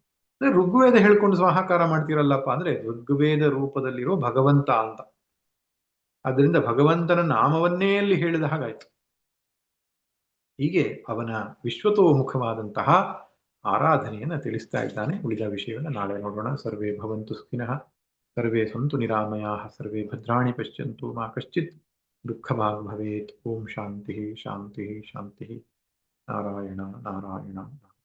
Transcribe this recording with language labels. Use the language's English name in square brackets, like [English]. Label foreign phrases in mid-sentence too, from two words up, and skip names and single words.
[Kannada] ಅಂದ್ರೆ ಋಗ್ವೇದ ಹೇಳ್ಕೊಂಡು ಸ್ವಾಹಾಕಾರ ಮಾಡ್ತೀರಲ್ಲಪ್ಪ ಅಂದ್ರೆ ಋಗ್ವೇದ ರೂಪದಲ್ಲಿರೋ ಭಗವಂತ ಅಂತ. ಅದರಿಂದ ಭಗವಂತನ ನಾಮವನ್ನೇ ಅಲ್ಲಿ ಹೇಳಿದ ಹಾಗಾಯ್ತು. ಹೀಗೆ ಅವನ ವಿಶ್ವತೋಮುಖವಾದಂತಹ ಆರಾಧನೆಯನ್ನು ತಿಳಿಸ್ತಾ ಇದ್ದಾನೆ. ಉಳಿದ ವಿಷಯವನ್ನು ನಾಳೆ ನೋಡೋಣ. [Sanskrit] ಸರ್ವೇ ಭವಂತು ಸುಖಿನಃ, ಸರ್ವೇ ಸಂತು ನಿರಾಮಯಾಃ, ಸರ್ವೇ ಭದ್ರಾಣಿ ಪಶ್ಯಂತು ಮಾ ಕಶ್ಚಿತ್ ದುಃಖಭಾಗ್ ಭವೇತ್. ಓಂ ಶಾಂತಿ ಶಾಂತಿ ಶಾಂತಿ. ನಾರಾಯಣ ನಾರಾಯಣ.